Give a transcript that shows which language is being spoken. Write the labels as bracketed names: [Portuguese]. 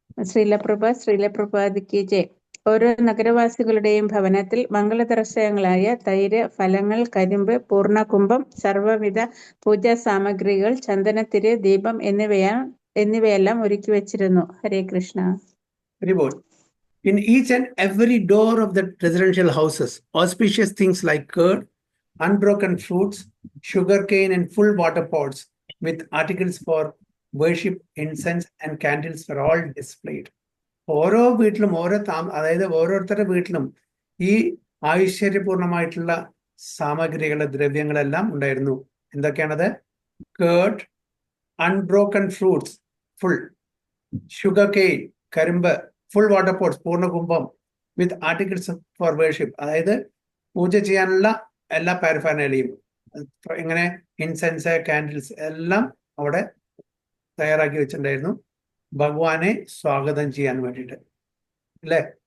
[Malayalam] ശ്രീലപ്രഭുപാദ് കി ജയ്. ഓരോ നഗരവാസികളുടെയും ഭവനത്തിൽ മംഗളദർശനങ്ങളായ തൈര്, ഫലങ്ങൾ, കരിമ്പ്, പൂർണ്ണകുംഭം, സർവ്വവിധ പൂജാ സാമഗ്രികൾ, ചന്ദനത്തിരി, ദീപം എന്നിവയെല്ലാം ഒരുക്കി വച്ചിരുന്നു. ഹരേ Krishna. [English] Reward. In each and every door of the residential houses, auspicious things like curd, unbroken fruits, sugarcane, and full water pots with articles for worship, incense, and candles were all displayed. [Malayalam] ഓരോ വീട്ടിലും അതായത് ഓരോരുത്തരുടെ വീട്ടിലും ഈ ഐശ്വര്യപൂർണമായിട്ടുള്ള സാമഗ്രികളുടെ ദ്രവ്യങ്ങളെല്ലാം ഉണ്ടായിരുന്നു. എന്തൊക്കെയാണത്? Curd, unbroken fruits, full, sugar cane, കരിമ്പ്, full water pots, പൂർണ്ണകുംഭം, [English] with articles for worship, [Malayalam] അതായത് പൂജ ചെയ്യാനുള്ള എല്ലാ പാരഫാനലിയും, ഇങ്ങനെ ഇൻസെൻസ്, കാൻഡിൽസ് എല്ലാം അവിടെ തയ്യാറാക്കി വെച്ചിട്ടുണ്ടായിരുന്നു ഭഗവാനെ സ്വാഗതം ചെയ്യാൻ വേണ്ടിയിട്ട്, അല്ലേ?